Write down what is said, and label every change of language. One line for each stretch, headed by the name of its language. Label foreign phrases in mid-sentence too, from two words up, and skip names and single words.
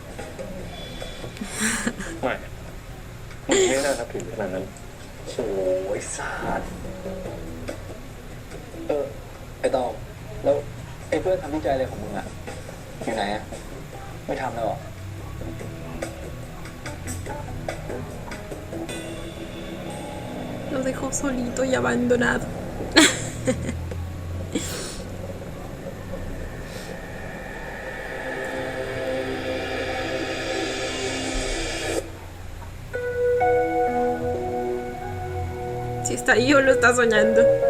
Thai: ไม่มึงไม่น่านับถือขนาดนั้น โอ้ยสาดไอตองแล้วไอเพื่อนทำวิจัยอะไรของมึงอ่ะ อยู่ไหนอ่ะ ไม่ทำแล้วเหรอ
Spanish: Lo dejó solito y abandonado. Si está ahí o lo está soñando.